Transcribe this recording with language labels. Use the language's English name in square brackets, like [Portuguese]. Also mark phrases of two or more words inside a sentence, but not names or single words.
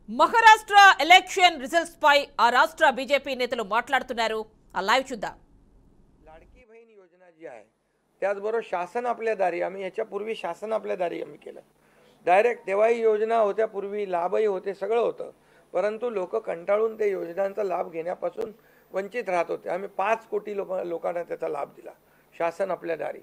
[Telugu] మహారాష్ట్ర ఎలక్షన్ రిజల్ట్స్ పై ఆ రాష్ట్ర బీజేపీ నేతలు మాట్లాడుతున్నారు. ఆ లైవ్ చూద్దాం. [Marathi] लाडकी बहीण योजना जी आहे त्याचबरोबर शासन आपल्या दारी आम्ही याच्यापूर्वी शासन आपल्या दारी आम्ही केलं. डायरेक्ट तेव्हाही योजना होत्या, पूर्वी लाभही होते, सगळं होतं. परंतु लोक कंटाळून ते योजनांचा लाभ घेण्यापासून वंचित राहत होते. आम्ही 5 कोटी लोकांना त्याचा लाभ दिला, शासन आपल्या दारी.